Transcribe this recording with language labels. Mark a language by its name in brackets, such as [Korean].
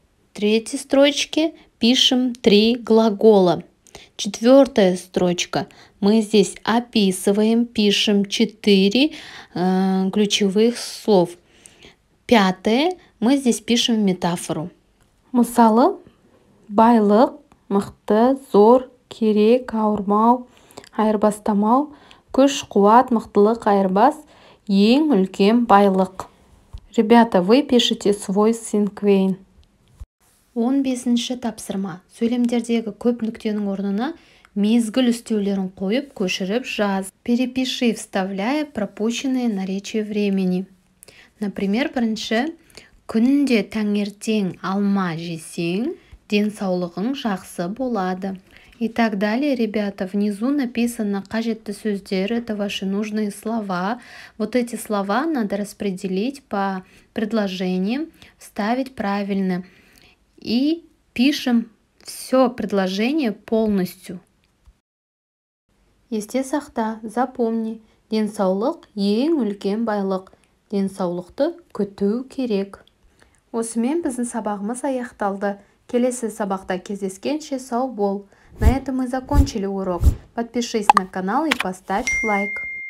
[Russian] В третьей строчке пишем 3 глагола. 4-я строчка. Мы здесь описываем, пишем 4 ключевых слов. 5-я мы здесь пишем метафору. [Kazakh] Мысалы, байлық, мықты, зор, керек, ауырмау, айырбастамау, күш, қуат, мықтылық, айырбас, ең үлкен байлық. [Russian] Ребята, вы пишете свой синквейн. [Kazakh] 15-ші тапсырма: сөйлемдердегі көп нүктенің орнына мезгіл үстеулерін қойып, көшіріп жаз. [Russian] Перепиши, вставляя пропущенные наречия времени. Например, [Kazakh] бірінші: күнде таңертең алма жесең, денсаулығың жақсы болады. [Russian] И так далее, ребята. Внизу написано [Kazakh] қажетті сөздер, [Russian] это ваши нужные слова. Вот эти слова надо распределить по предложениям, вставить правильно. И пишем все предложение полностью. [Kazakh] Есте сақта, [Russian] запомни, [Kazakh] денсаулық ең үлкен байлық. Денсаулықты күту керек. Осымен біздің сабағымыз аяқталды. Келесі сабақта кездескенше сау бол. [Russian] На этом мы закончили урок. Подпишись на канал и поставь лайк.